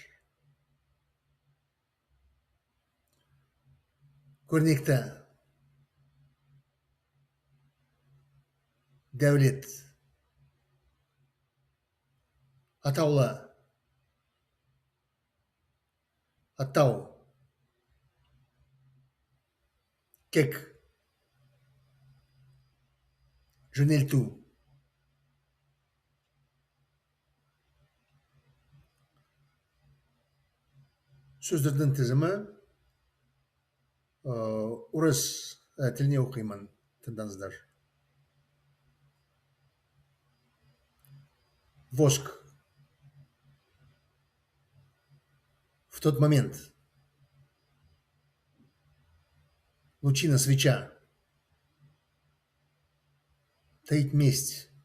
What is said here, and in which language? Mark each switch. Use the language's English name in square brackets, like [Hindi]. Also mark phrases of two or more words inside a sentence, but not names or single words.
[Kazakh] көрнекті, дәулет, атаулы, атау, кек, жөнелту. Сөздердің тізімі орыс тіліне оқимын, тыңдаңыздар. [Russian] Воск. В тот момент. Лучина, свеча. Таить месть.